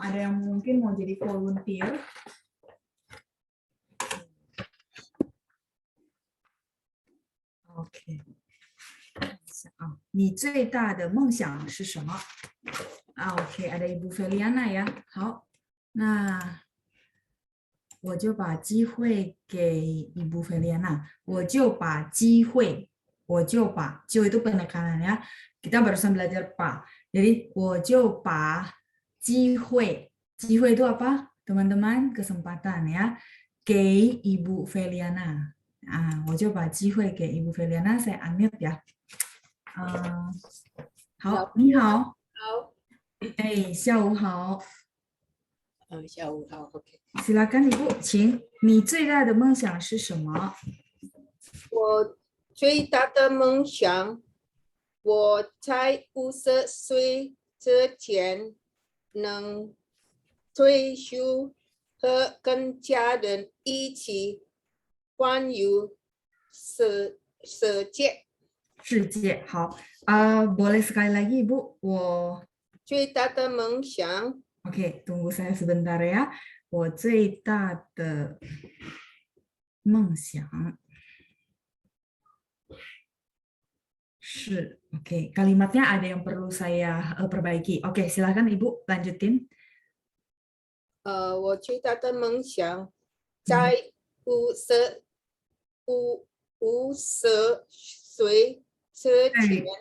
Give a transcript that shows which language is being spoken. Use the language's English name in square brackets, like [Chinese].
[Indonesian] Ada yang mungkin mau jadi volunteer? [Chinese] OK， 你最大的梦想是什么？OK， ada Ibu Feliana ya。好，那我就把机会给 Ibu Feliana， 我就把机会，就 [Indonesian] itu penekanan ya. Kita barusan belajar pak. Jadi [Chinese] 我就把机会 [Indonesian] itu apa? Teman-teman, kesempatan ya. [Chinese] 给 Ibu Feliana. 我就把机会给 Ibu Feliana, [Indonesian] saya unmute ya. [Chinese] 好，你好，好，哎，下午好，下午好，OK。 [Indonesian] silakan Ibu， [Chinese] 请，你最大的梦想是什么？我最大的梦想，我在50岁之前能退休和跟家人一起环游世界。世界，好， [Indonesian] boleh sekali lagi Ibu， [Chinese] 我最大的梦想， [Indonesian] ，OK，tunggu saya sebentar ya， [Chinese] 我最大的梦想是， [Indonesian] OK, kalimatnya ada yang perlu saya perbaiki. Oke, silakan Ibu lanjutin. [Chinese] 我最大的梦想在50五50岁之前